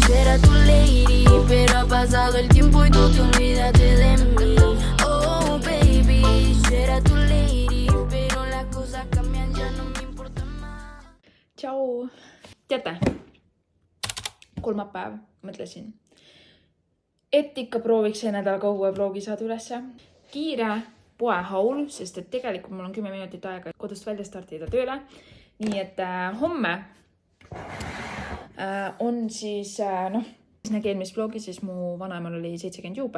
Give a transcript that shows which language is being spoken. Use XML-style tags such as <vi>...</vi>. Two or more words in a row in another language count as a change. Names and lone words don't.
<es>era tu lady, pero ha pasado el tiempo y tú te olvidaste de mí.</es> <en>Oh baby,</en> <es>yo era tu lady, pero las cosas cambian, ya no me importa más.</es> <et>Tšau! Teate, kolmapäev mõtlesin, et ikka prooviks see nädal ka uue vlogi saada ülesse. Kiire poehaul, sest et tegelikult mul on 10 minutit aega kodust välja startida tööle. Nii et homme on siis, nägi eelmist vlogi, siis mu vanaemal oli 70 juubel.</et>